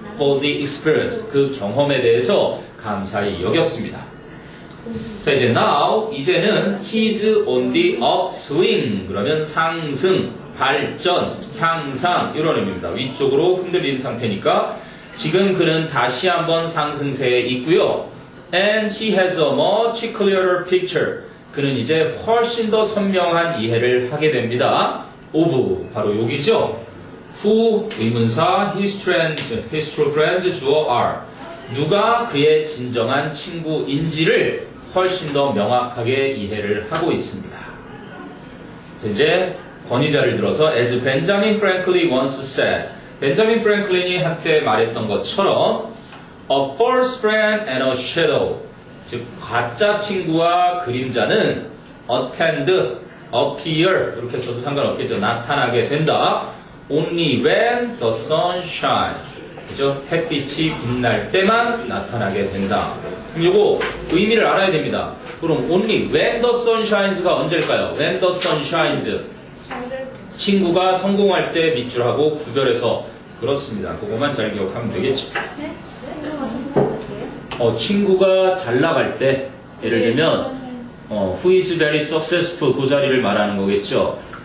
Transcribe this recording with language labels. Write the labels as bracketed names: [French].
[English] for the experience, [Korean] 그 경험에 대해서 감사히 여겼습니다. 자, 이제 now, 이제는 [English] he's on the upswing, [Korean] 그러면 상승, 발전, 향상 이런 의미입니다. 위쪽으로 흔들린 상태니까 지금 그는 다시 한번 상승세에 있고요. [English] And he has a much clearer picture. [Korean] 그는 이제 훨씬 더 선명한 이해를 하게 됩니다. of, 바로 여기죠. [English] who, 의문사, his true friends, 주어 are. [Korean] 누가 그의 진정한 친구인지를 훨씬 더 명확하게 이해를 하고 있습니다. 자, 이제 권위자를 들어서 [English] as Benjamin Franklin once said, [Korean] 벤자민 프랭클린이 한때 말했던 것처럼 [English] a false friend and a shadow, [Korean] 즉 가짜 친구와 그림자는 attend, appear 이렇게 써도 상관없겠죠. 나타나게 된다. [English] only when the sun shines, 그죠? [Korean] 햇빛이 빛날 때만 나타나게 된다. 그럼 이거 의미를 알아야 됩니다. [English] 그럼 only when the sun shines가 언제일까요? when the sun shines, [Korean] 친구가 성공할 때 밑줄하고 구별해서 그렇습니다. 그것만 잘 기억하면 되겠죠. 친구가 성공할게요. 친구가 잘 나갈 때 예를 들면 [English] who is very successful [Korean] 그 자리를 말하는 거겠죠.